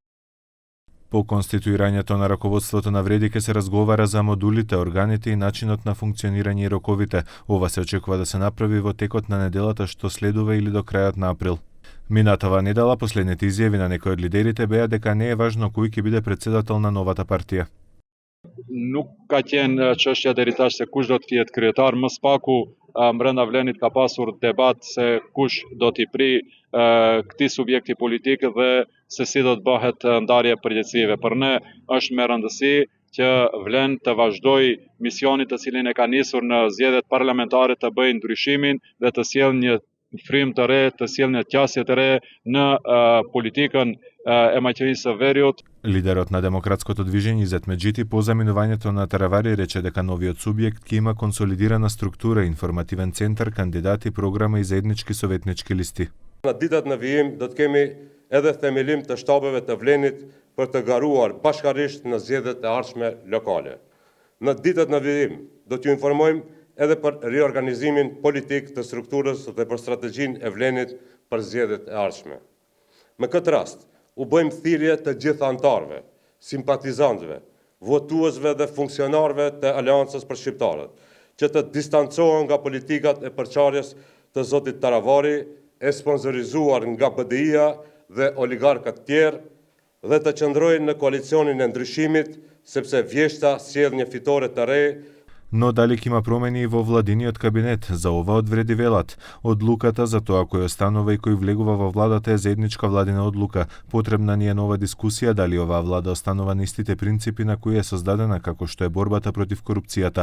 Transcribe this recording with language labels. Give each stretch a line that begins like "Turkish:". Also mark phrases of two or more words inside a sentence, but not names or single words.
Macedonian: По конституирањето на раководството на Вреди ќе се разговара за модулите, органите и начинот на функционирање и роковите. Ова се очекува да се направи во текот на неделата што следува или до крајот на април. Минатава недела последните изјави на некои од лидерите беа дека не е важно кој ќе биде председател на новата партија.
Albanian: Nuk ka qenë çështja deri tash se kush do të jetë kryetar, më spaku brenda vlenit ka pasur debat se kush do t'i pri këtij subjekti politik dhe se si do të bëhet ndarja e përgjegjësive. Për ne është me rëndësi që vlen të vazhdoj misionit të cilin e ka nisur në zgjedhjet parlamentare të bëjë ndryshimin dhe të sjellë një frymë të re, të sjellë një qasje të re në politikën e maqerisë së Veriut.
Macedonian: Лидерот на демократското движење Изет Меджити по заминувањето на Таравари рече дека новиот субјект ќе има консолидирана структура, информативен центар, кандидати, програма и заеднички советнички листи.
Albanian: Në ditët në vijim do të kemi edhe themelim të shtabeve të Vlenit për të garuar bashkarisht në zgjedhjet e ardhshme lokale. Në ditët në vijim do t'ju informojmë edhe për riorganizimin politik të strukturës dhe për strategjinë e Vlenit për zgjedhjet e ardhshme. Me këtë rast, u bëjmë thirrje të gjithë anëtarëve, simpatizantëve, votuesve dhe funksionarëve të Aleancës për Shqiptarët, që të distancohen nga politikat e përçarjes të zotit Taravari, e sponsorizuar nga BDI-a dhe oligarkat tjerë, dhe të qëndrojnë në koalicionin e ndryshimit, sepse vjeshta sjell një fitore të re.
Macedonian: Но дали ќе има промени и во владиниот кабинет, за ова од Вреди велат. Одлуката за тоа кој останува и кој влегува во владата е заедничка владина одлука. Потребна ни е нова дискусија дали оваа влада останува на истите принципи на кои е создадена, како што е борбата против корупцијата.